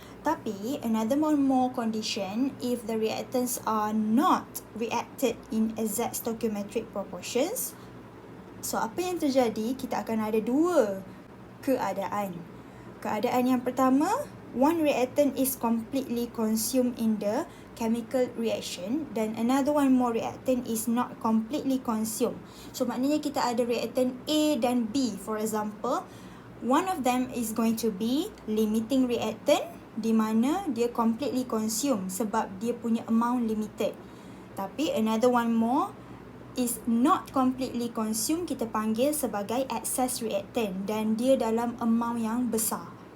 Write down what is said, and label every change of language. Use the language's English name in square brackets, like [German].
[Malay] Tapi [English] another one more condition, if the reactants are not reacted in exact stoichiometric proportions, so [Malay] apa yang terjadi, kita akan ada dua keadaan. Keadaan yang pertama, [English] one reactant is completely consumed in the chemical reaction dan another one more reactant is not completely consumed. [Malay] So maknanya kita ada reactant A dan B. [English] For example, one of them is going to be limiting reactant [Malay] di mana dia [English] completely consumed [Malay] sebab dia punya [English] amount limited. [Malay] Tapi [English] another one more is not completely consumed, [Malay] kita panggil sebagai [English] excess reactant [Malay] dan dia dalam [English] amount [Malay] yang besar.